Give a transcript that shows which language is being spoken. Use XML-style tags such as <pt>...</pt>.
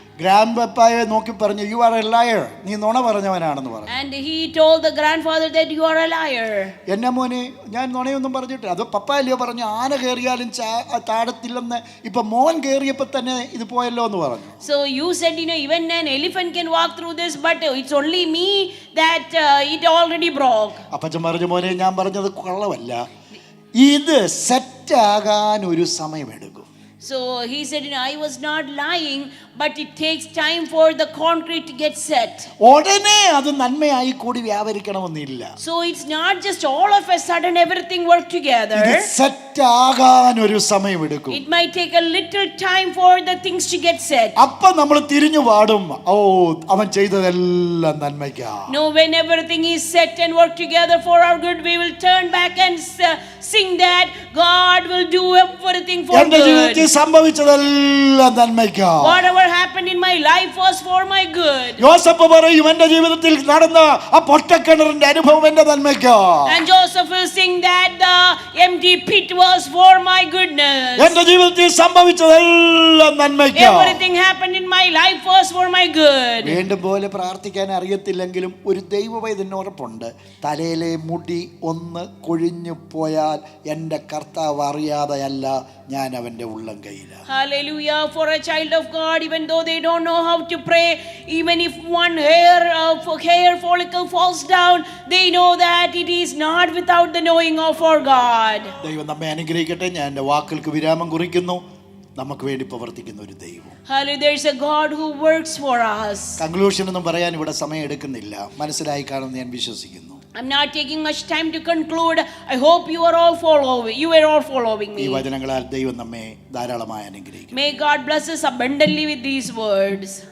<ml>Grand പപ്പായെ നോക്കി പറഞ്ഞു,</ml> <en>you are a liar,</en> <ml>നീ നുണ പറഞ്ഞവനാണെന്ന് പറഞ്ഞു.</ml> <en>And he told the grandfather that you are a liar.</en> <ml>എന്നെ മോനെ, ഞാൻ നുണയൊന്നും പറഞ്ഞിട്ടില്ല. അത് പപ്പ അല്ലയോ പറഞ്ഞു, ആന കയറിയാലും താഴത്തില്ലെന്ന്. ഇപ്പൊ മോൻ കയറിയപ്പോ തന്നെ ഇത് പോയല്ലോ എന്ന് പറഞ്ഞു.</ml> <en>So you said, even an elephant can walk through this, but it's only me that it already broke.</en> <ml>അപ്പച്ചൻ പറഞ്ഞു, മോനെ ഞാൻ പറഞ്ഞത് കള്ളമല്ല, ഇത് സെറ്റ് ആകാൻ ഒരു സമയമെടുക്കും.</ml> <en>So he said, I was not lying, but it takes time for the concrete to get set.</en> <ml>ഉടനെ അത് നന്മയായി കൂടി വ്യാപരിക്കണമെന്നില്ല.</ml> <en>So it's not just all of a sudden everything work together.</en> <ml>ഇത് സെറ്റ് ആകാൻ ഒരു സമയമെടുക്കും.</ml> <en>It might take a little time for the things to get set.</en> <ml>അപ്പോൾ നമ്മൾ തിരിഞ്ഞു പാടും, ഓ അവൻ ചെയ്തതെല്ലാം നന്മയ്ക്കാ.</ml> <en>No, when everything is set and work together for our good, we will turn back and sing that God will do everything for</en> <ml>എൻ്റെ</ml> <en>good.</en> <ml>ജീവിതത്തിൽ സംഭവിച്ചതെല്ലാം നന്മയ്ക്കാ.</ml> <en>Whatever happened in my life was for my good.</en> <ml>യോസഫ് പറയും, എൻ്റെ ജീവിതത്തിൽ നടന്ന ആ പൊട്ടക്കിണറിന്റെ അനുഭവം എൻ്റെ നന്മയ്ക്കാ.</ml> <en>And Joseph will sing that the empty pit was for my goodness.</en> <ml>എൻ്റെ ജീവിതത്തിൽ സംഭവിച്ചതെല്ലാം നന്മയ്ക്കാ.</ml> <en>Everything happened in my life was for my good.</en> <ml>വീണ്ടും പോലെ പ്രാർത്ഥിക്കാൻ അറിയത്തില്ലെങ്കിലും ഒരു ദൈവവൈദ്യന് ഉറപ്പുണ്ട്, തലയിലെ മുടി ഒന്ന് കൊഴിഞ്ഞു പോയാൽ എൻ്റെ കർത്താവ് അറിയാതെയല്ല, ഞാൻ അവൻ്റെ ഉള്ളം കയ്യിലാണ്.</ml> <en>Hallelujah. For a child of God, even though they don't know how to pray, even if one hair follicle falls down, they know that it is not without the knowing of our God.</en> <ml>ദൈവം നമ്മെ അനുഗ്രഹിക്കട്ടെ. ഞാൻ എൻ്റെ വാക്കുകൾക്ക് വിരാമം കുറിക്കുന്നു. നമുക്ക് വേണ്ടി പ്രവർത്തിക്കുന്ന ഒരു ദൈവം.</ml> <en>Hallelujah. There is a God who works for us.</en> <ml>Conclusion ഒന്നും പറയാൻ ഇവിടെ സമയം എടുക്കുന്നില്ല. മനസ്സിലായി കാണുമെന്ന് ഞാൻ വിശ്വസിക്കുന്നു.</ml> <en>I'm not taking much time to conclude. I hope you are all following me.</en> <ml>ഈ വചനങ്ങളാൽ ദൈവം നമ്മെ ധാരാളമായി അനുഗ്രഹിക്കും.</ml> <en>May God bless us abundantly with these words.</en>